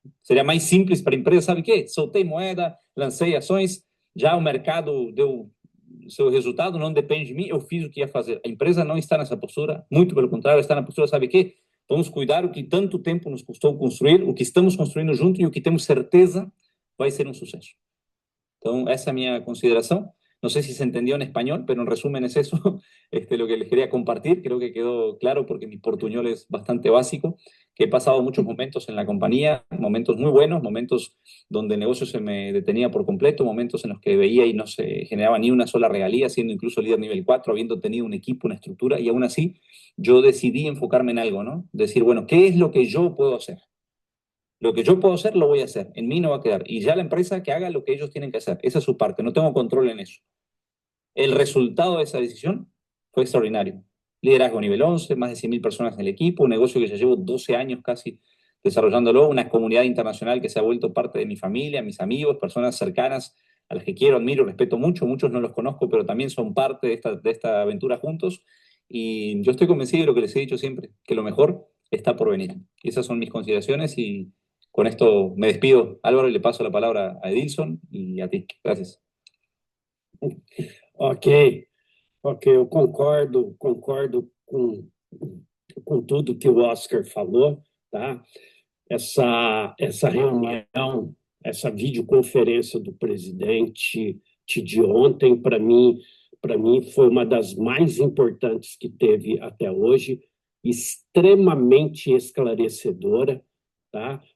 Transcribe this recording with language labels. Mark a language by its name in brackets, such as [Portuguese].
[Portuguese] Seria mais simples para a empresa, sabe o quê? Soltei moeda, lancei ações, já o mercado deu seu resultado, não depende de mim, eu fiz o que ia fazer. A empresa não está nessa postura, muito pelo contrário, está na postura, sabe o quê? Vamos cuidar o que tanto tempo nos custou construir, o que estamos construindo junto e o que temos certeza vai ser um sucesso. Então, essa é a minha consideração. [Spanish] No sé si se entendió en español, pero en resumen es eso lo que les quería compartir. Creo que quedó claro porque mi portuñol es bastante básico, que he pasado muchos momentos en la compañía, momentos muy buenos, momentos donde el negocio se me detenía por completo, momentos en los que veía y no se generaba ni una sola regalía, siendo incluso líder nivel 4, habiendo tenido un equipo, una estructura, y aún así yo decidí enfocarme en algo, ¿no? Decir, bueno, ¿qué es lo que yo puedo hacer? Lo que yo puedo hacer, lo voy a hacer. En mí no va a quedar. Y ya la empresa que haga lo que ellos tienen que hacer. Esa es su parte. No tengo control en eso. El resultado de esa decisión fue extraordinario. Liderazgo nivel 11, más de 100.000 personas en el equipo, un negocio que ya llevo 12 años casi desarrollándolo, una comunidad internacional que se ha vuelto parte de mi familia, mis amigos, personas cercanas a las que quiero, admiro, respeto mucho. Muchos no los conozco, pero también son parte de esta aventura juntos. Y yo estoy convencido de lo que les he dicho siempre, que lo mejor está por venir. Y esas son mis consideraciones y con esto me despido, Álvaro, y le paso la palabra a Edilson y a ti. Gracias. [Portuguese] Ok, eu concordo com tudo que o Oscar falou, tá? Essa reunião, essa videoconferência do presidente de ontem, para mim foi uma das mais importantes que teve até hoje, extremamente esclarecedora, tá?